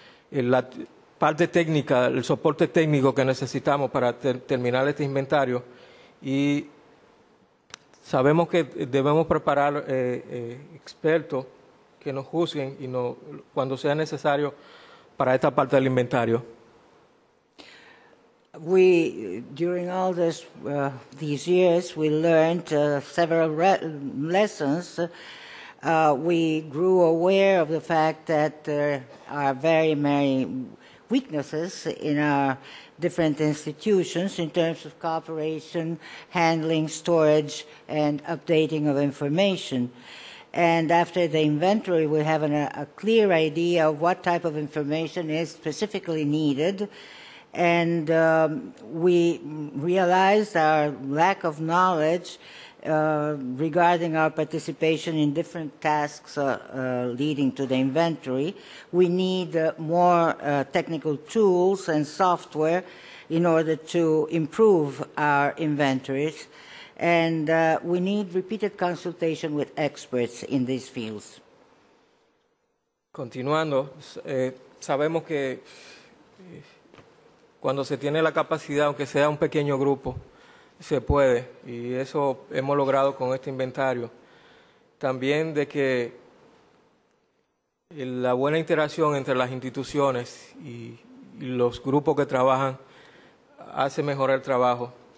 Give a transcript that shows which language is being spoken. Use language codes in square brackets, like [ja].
[es] La parte técnica, el soporte técnico que necesitamos para terminar este inventario, y sabemos que debemos preparar expertos que nos juzguen cuando sea necesario para esta parte del inventario. [en] During all these years, we learned several lessons. We grew aware of the fact that there are very many weaknesses in our different institutions in terms of cooperation, handling, storage, and updating of information. And after the inventory, we have a clear idea of what type of information is specifically needed. And we realized our lack of knowledge regarding our participation in different tasks leading to the inventory. We need more technical tools and software in order to improve our inventories. And we need repeated consultation with experts in these fields. [es] Continuando, sabemos que cuando se tiene la capacidad, aunque sea un pequeño grupo, se puede, y eso hemos logrado con este inventario. También de que la buena interacción entre las instituciones y los grupos que trabajan hace mejorar el trabajo.